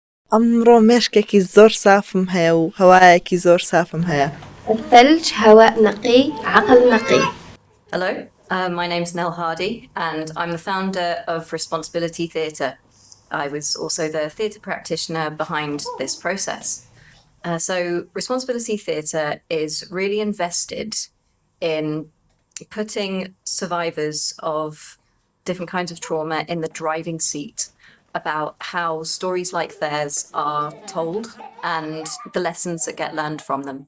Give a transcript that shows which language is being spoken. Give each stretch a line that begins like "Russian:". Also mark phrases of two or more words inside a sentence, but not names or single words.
Central Kurdish: ئەمڕۆ مێشکێکی زۆر سافم هەیە و هەوایەکی زۆر سافم هەیە.
Arabic: الثلج هواء نقي عقل نقي.
English: Hello, my name's Nell Hardy and I'm the founder of Responsibility Theatre. I was also the theatre practitioner behind this process. So Responsibility Theatre is really invested in putting survivors of different kinds of trauma in the driving seat about how stories like theirs are told and the lessons that get learned from them.